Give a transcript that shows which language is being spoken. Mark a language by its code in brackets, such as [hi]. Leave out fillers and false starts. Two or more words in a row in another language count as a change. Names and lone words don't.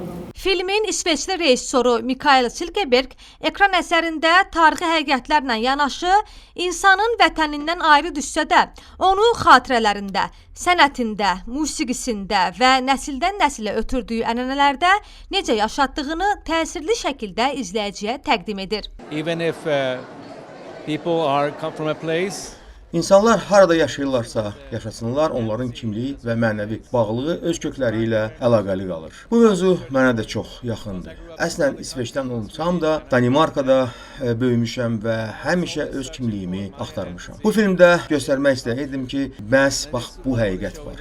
[az] Filmin İsveçli rejissoru Mikael Silkeberg ekran əsərində tarixi həqiqətlərlə yanaşı, insanın vətənindən ayrı düşsə də, onu xatirələrində, sənətində, musiqisində və nəsildən nəsilə ötürdüyü ənənələrdə necə yaşatdığını təsirli şəkildə izləyiciyə təqdim edir. [en] Even if people are come from a place, [az] İnsanlar harada yaşayırlarsa yaşasınlar, onların kimliyi və mənəvi bağlılığı öz kökləri ilə əlaqəli qalır. Bu mövzu mənə də çox yaxındır. Əslən İsveçdən olsam da Danimarkada böyümüşəm və həmişə öz kimliyimi axtarmışam. Bu filmdə göstərmək istəyirdim ki, məhz bax bu həqiqət var.